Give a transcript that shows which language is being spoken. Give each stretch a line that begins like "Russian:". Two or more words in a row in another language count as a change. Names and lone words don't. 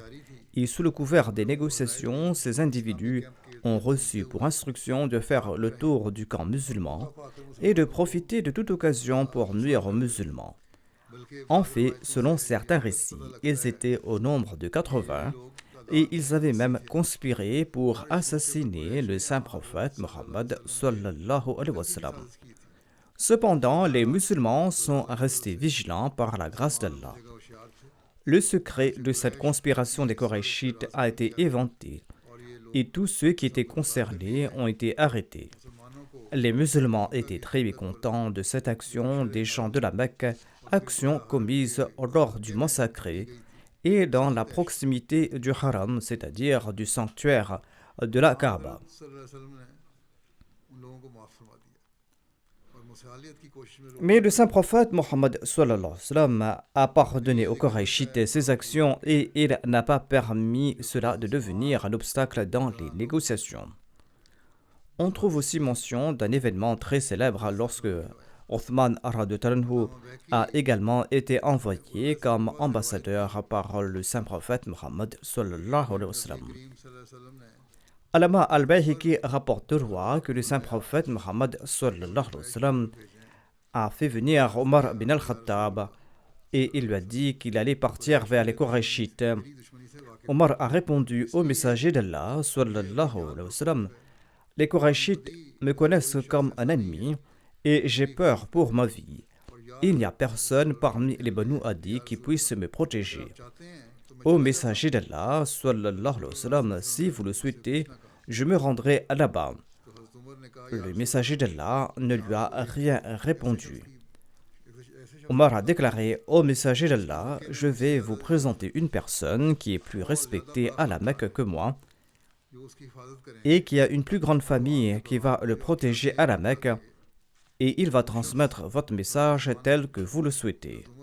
French: Et sous le couvert des négociations, ces individus ont reçu pour instruction de faire le tour du camp musulman et de profiter de toute occasion pour nuire aux musulmans.
Urdu: بلکہ
French: En fait, selon certains récits, ils étaient au nombre de 80 et ils avaient même conspiré pour assassiner le saint prophète Mohammed
Arabic: صلى الله عليه وسلم.
Urdu: کی تھی
French: Cependant, les musulmans sont restés vigilants par la grâce d'Allah.
Urdu: جگہ ہوشیار تھے
French: Le secret de cette conspiration des Qurayshites a été éventé
Urdu: اور یہ لوگ
French: et tous ceux qui étaient concernés ont été arrêtés.
Urdu: مسلمانوں کو
French: Les musulmans étaient très mécontents de cette action des gens de la Mecque, action commise lors du mont sacré et dans la proximité du haram, c'est-à-dire du sanctuaire de la Kaaba.
Arabic: صلى الله عليه وسلم
Urdu: نے ان لوگوں کو معاف فرما دیا اور مصالحت کی کوشش میں لوگ
French: Mais le saint prophète Mohammed
Arabic: صلى الله عليه وسلم
French: a pardonné aux Qurayshites ses actions et il n'a pas permis cela de devenir un obstacle dans les négociations. On trouve aussi mention d'un événement très célèbre lorsque Othman radhiyallahu a également été envoyé comme ambassadeur par le saint prophète Mohammed
Arabic: صلى الله عليه وسلم. كريم صلى الله عليه وسلم ने
French: Alama al-Bayhaqi rapporte de roi que le saint prophète Mohammed
Arabic: صلى الله عليه وسلم
French: a fait venir Omar bin al-Khattab et il lui a dit qu'il allait partir vers les Qurayshites.
Urdu: بڑی دشمنی سے واقف
French: Omar a répondu au messager d'Allah
Arabic: صلى الله عليه وسلم,
French: les Qurayshites me connaissent comme un ennemi et j'ai peur pour ma vie. Il n'y a personne parmi les Banu Adi qui puisse me protéger.
Urdu: چاہتے ہیں تو میں
French: Ô messager d'Allah
Arabic: صلى الله عليه وسلم,
French: si vous le souhaitez, je me rendrai là-bas.
Urdu: تو حضرت عمر نے کہا
French: Le messager d'Allah ne lui a rien répondu.
Urdu: ایسے
French: Omar a déclaré au messager d'Allah, je vais vous présenter une personne qui est plus respectée à la Mecque que moi. et qu'il y a une plus grande famille qui va le protéger à la Mecque et il va transmettre votre message tel que vous le souhaitez.